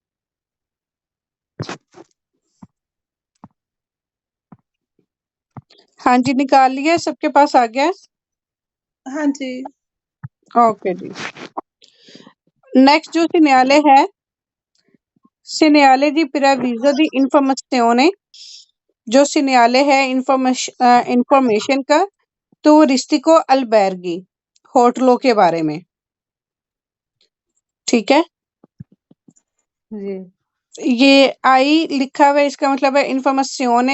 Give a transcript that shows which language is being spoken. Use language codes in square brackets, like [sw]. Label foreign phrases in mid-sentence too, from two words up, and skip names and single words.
[hi] हाँ जी, निकाल लिया, सबके पास आ गया। हाँ जी। ओके जी। नेक्स्ट जो सिन्याले है, [it] segnale di preavviso di informazione, [hi] जो सिन्याले है इंफॉर्मेशन का [it] turistico alberghi, [hi] होटलों के बारे में। ठीक है, जी। ये आई लिखा हुआ है, इसका मतलब है इंफॉर्मेशियोने।